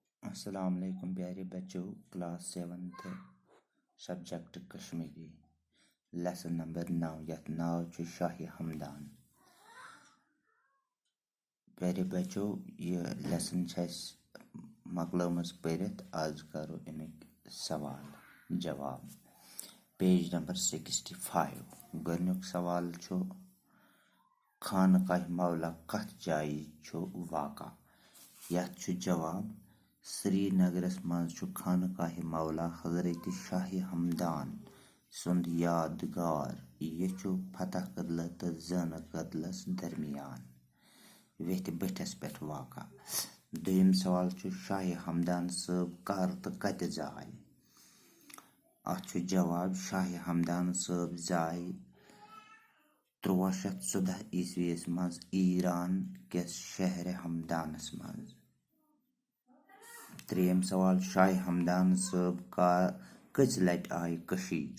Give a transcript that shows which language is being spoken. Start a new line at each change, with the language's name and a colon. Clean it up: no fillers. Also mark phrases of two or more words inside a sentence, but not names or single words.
Arabic: السلام عليكم
Hindi: प्यारे बच्चों।
English: class 7th subject
Kashmiri: कश्मीरी
English: lesson number 9
Kashmiri: यथ नाव छु शाही हमदान।
Hindi: प्यारे बच्चों
Kashmiri: ये लेसन मकलमस परित आज करो अमिक सवाल जवाब।
English: page number 65
Kashmiri: गोनुक सवाल छु खानकाह मौला कथ जाई छु वाका। यथ छु जवाब श्रीनगरस मज छु खानकाह मौला हजरत शाही हमदान सुंद यादगार। यह छु फतह कदल तो जन कदलस दरमियान वेथ बठस पे वाका। दोयम सवाल छु शाही हमदान सब कर तो कत जाय। अथ छु जवाब शाही हमदान सब जाय 1314 ईस्वीस मज ईरान किस शहर हमदानस मज। त्रेयम सवाल शाही हमदान सब कच लट आय कशीर।